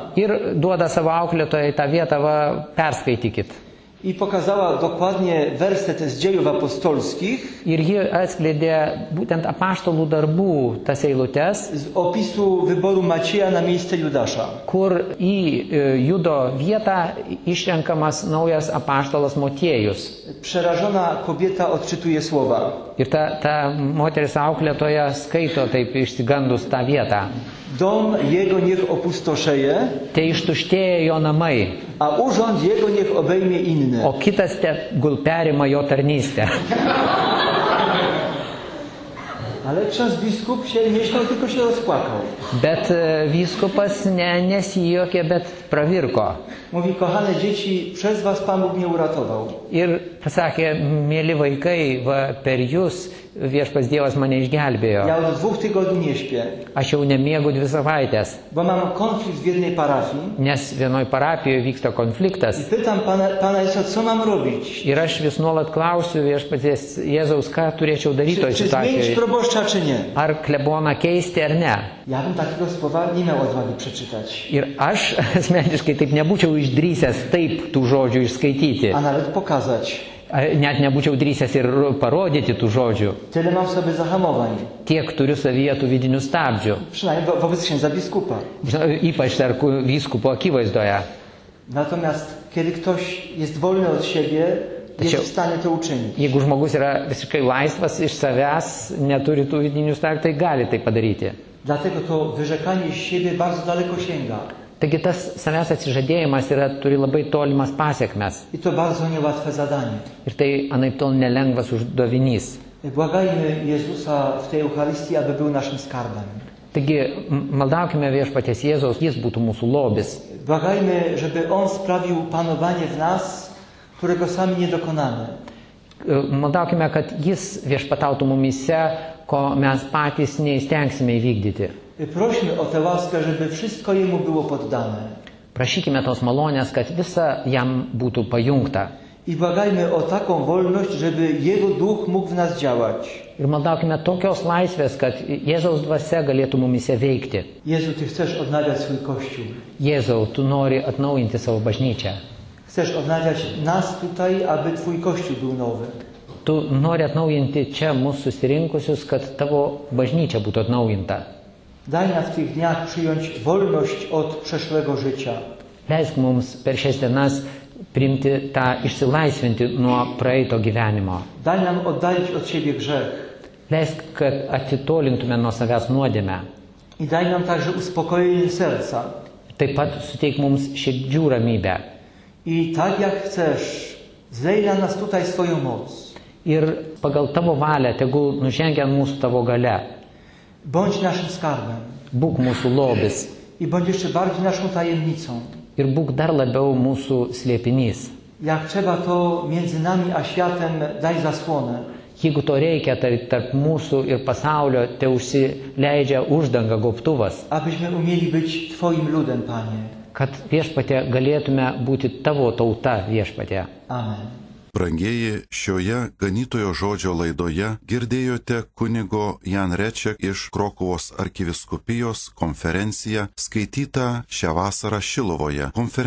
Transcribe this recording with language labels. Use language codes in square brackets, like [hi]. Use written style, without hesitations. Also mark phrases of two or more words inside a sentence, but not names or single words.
[lt] Ir duoda savo auklėtojai tą vietą, va, perskaitykit. [pl] I pokazała dokładnie werset z Dziejów Apostolskich. [lt] Ir ji atskleidė būtent apaštalų darbų tas eilutes. [pl] Z opisu wyboru Macieja na miejsce Judasza. [lt] Kur į Judo vietą išrenkamas naujas apaštalas Motiejus. [pl] Przerażona kobieta odczytuje słowa. [lt] Ir ta moteris auklėtoja skaito taip išsigandus tą vietą. [pl] Dom jego niech opustoszeje, [lt] Te ištuštėja jo namai, [pl] a urząd jego niech obejmie inny. [lt] o kitas tegul perima jo tarnystę. [pl] Ale ksiądz biskup się nie śmiał, tylko się rozpłakał. [lt] Bet vyskupas nesijuokė, bet pravirko. [pl] Mówi: kochane dzieci, przez was Pan Bóg mnie uratował. [lt] Ir pasakė, mėly vaikai, va, per jūs viešpas Dievas mane išgelbėjo. [pl] Ja od 2 tygodni nie śpię, [lt] Aš jau nemiegu 2 savaitės, [pl] bo mam konflikt w jednej parafii [lt] nes vienoj parapijoje vyksta [pl] i [lt] konfliktas. [pl] pytam Pana Jezusa, co mam robić? [lt] Ir aš vis nuolat klausiu viešpaties Jėzaus, ką turėčiau daryti toje [pl] Czy zmienić [lt] situacijoje. [pl] proboszcza, czy nie? [lt] Ar kleboną keisti ar ne. [pl] Ja bym takiego słowa nie miał odwagi przeczytać, [lt] Ir aš asmeniškai taip nebūčiau išdrysęs taip tų žodžių išskaityti. [pl] a nawet pokazać. [lt] Net nebūčiau drįsęs ir parodyti tų žodžių. [pl] Tyle mam w sobie zahamowań, [lt] Tiek turiu savyje tų vidinių stabdžių. [pl] przynajmniej wobec księdza biskupa. [lt] Ypač tarp vyskupo akivaizdoje. [pl] Natomiast kiedy ktoś jest wolny od siebie, jest [lt] Tačiau- [pl] w stanie to uczynić. [lt] Jeigu žmogus yra visiškai laisvas iš savęs, neturi tų vidinių stabdžių, tai gali tai padaryti. [pl] Dlatego to wyrzekanie siebie bardzo daleko sięga. [lt] Taigi tas savęs atsižadėjimas turi labai tolimas pasiekmes. [pl] I to bardzo niełatwe zadanie. [lt] Ir tai anaiptol nelengvas uždavinys. [pl] Błagajmy Jezusa w tej Eucharystii, aby był naszym skarbem. [lt] Taigi maldaukime viešpaties Jėzaus, jis būtų mūsų lobis. [pl] Błagajmy, żeby On sprawił panowanie w nas, którego sami nie dokonamy. [lt] Maldaukime, kad jis viešpatautų mumise, ko mes patys neįstengsime įvykdyti. [pl] Prośmy o tę łaskę, żeby wszystko Jemu było poddane. [lt] Prašykime tos malonės, kad visa jam būtų pajungta. [pl] I błagajmy o taką wolność, żeby Jego Duch mógł w nas działać. [lt] Ir maldaukime tokios laisvės, kad Jėzaus dvasia galėtų mumise veikti. [pl] Jezu, Ty chcesz odnawiać swój Kościół. [lt] Jėzau, tu nori atnaujinti savo bažnyčią. [pl] Chcesz odnawiać nas tutaj, aby Twój Kościół był nowy. [lt] Tu nori atnaujinti čia mūsų susirinkusius, kad tavo bažnyčia būtų atnaujinta. [pl] Daj nam w tych dniach przyjąć wolność od przeszłego życia. [lt] Leisk mums per šias dienas priimti tą išsilaisvinti nuo praeito gyvenimo. [pl] Daj nam oddalić od siebie grzech. [lt] Leisk, kad atitolintume nuo savęs nuodėmę. [pl] I daj nam także uspokojenie serca. [lt] Taip pat suteik mums širdžių ramybę. [pl] I tak jak chcesz, zlej na nas tutaj swoją moc. [lt] Ir pagal tavo valią tegul nužengia ant mūsų tavo gale. [pl] Bądź naszym skarbem. [lt] Būk mūsų lobis. [pl] I bądź jeszcze bardziej naszą tajemnicą. [lt] Ir būk dar labiau mūsų slėpinys. [pl] Jak trzeba, to między nami a światem daj zasłonę. [lt] Jeigu to reikia, tai tarp mūsų ir pasaulio te užsileidžia uždanga gobtuvas, [pl] Abyśmy umieli być Twoim ludem, Panie. [lt] kad viešpatė galėtume būti tavo tauta viešpatė. Amen. Brangieji, šioje ganytojo žodžio laidoje girdėjote kunigo Jan Reček iš Krokuvos arkivyskupijos konferenciją skaitytą šią vasarą Šiluvoje.